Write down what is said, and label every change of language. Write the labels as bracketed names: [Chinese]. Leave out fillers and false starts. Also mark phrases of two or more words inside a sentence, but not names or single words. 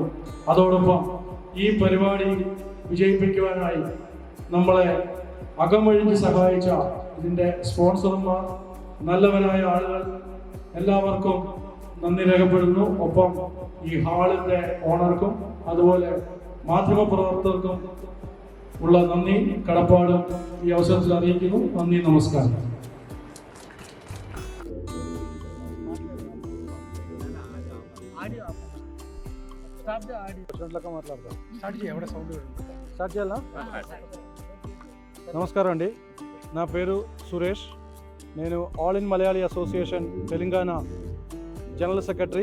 [Malayalam] അതോടൊപ്പം ഈ പരിപാടി വിജയിപ്പിക്കുവാനായി നമ്മളെ അകമഴിഞ്ഞ് സഹായിച്ച ഇതിൻ്റെ സ്പോൺസർമാർ, നല്ലവരായ ആളുകൾ, എല്ലാവർക്കും നന്ദി രേഖപ്പെടുന്നു. ഒപ്പം ഈ ഹാളിൻ്റെ ഓണർക്കും അതുപോലെ മാധ്യമപ്രവർത്തകർക്കും ഉള്ള നന്ദി കടപ്പാടും ഈ അവസരത്തിൽ അറിയിക്കുന്നു. നന്ദി, നമസ്കാരം. [Telugu] నమస్కారం అండి. నా పేరు సురేష్. నేను ఆల్ ఇన్ మలయాళీ అసోసియేషన్ తెలంగాణ జనరల్ సెక్రటరీ.